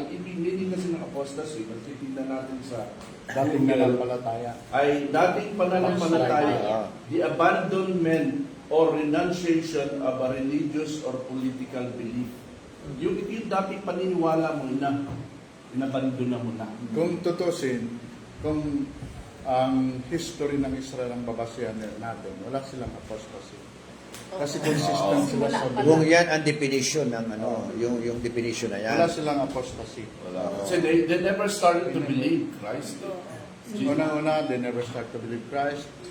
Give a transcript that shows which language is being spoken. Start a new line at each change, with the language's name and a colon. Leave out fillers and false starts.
Filipino: Ang ibig kasi ng apostasy, pag titignan natin sa Dating nanampalataya. ay dating pananampalataya, Ah.
English: the abandonment or renunciation of a religious or political belief.
Filipino: Yung dating paniniwala mo inabandona mo na. Kung tutusin, kung ang history ng Israel ang babasihan natin, wala silang apostasy. Kasi consistent sila sa Kung
English: belief.
Filipino: yan ang definition ng yung definition na yan. Wala silang apostasy.
English: Kasi they never started to believe Christ. Una-una, they never start to believe Christ.